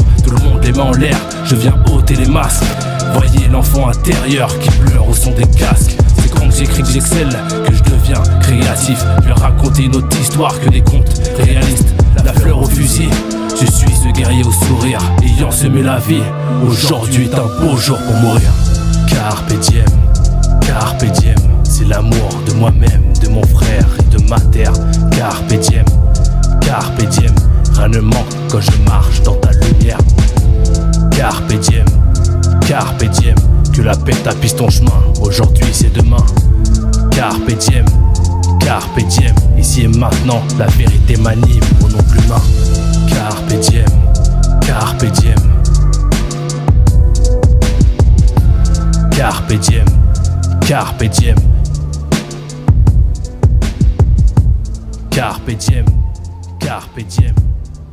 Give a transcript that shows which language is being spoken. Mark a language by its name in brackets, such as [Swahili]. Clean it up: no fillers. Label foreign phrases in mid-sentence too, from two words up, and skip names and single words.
[French] Tout le monde les met en l'air, je viens ôter les masques. Voyez l'enfant intérieur qui pleure au son des casques. C'est quand j'écris que j'excelle, que je deviens créatif. Je vais raconter une autre histoire que des contes réalistes. La fleur au fusil, je suis ce guerrier au sourire, ayant semé la vie. Aujourd'hui est un beau jour pour mourir. [Latin] Carpe diem, [French] c'est l'amour de moi-même, de mon frère et de ma terre. [Latin] Carpe diem, carpe diem. [French] Rien ne manque quand je marche dans ta lumière. [Latin] Carpe diem, carpe diem. [French] Que la paix tapisse ton chemin, aujourd'hui c'est demain. [Latin] Carpe diem, carpe diem. [French] Ici et maintenant, la vérité m'anime au nom de l'humain. [Latin] Carpe diem, carpe diem. Carpe diem, carpe diem. Carpe diem, carpe diem.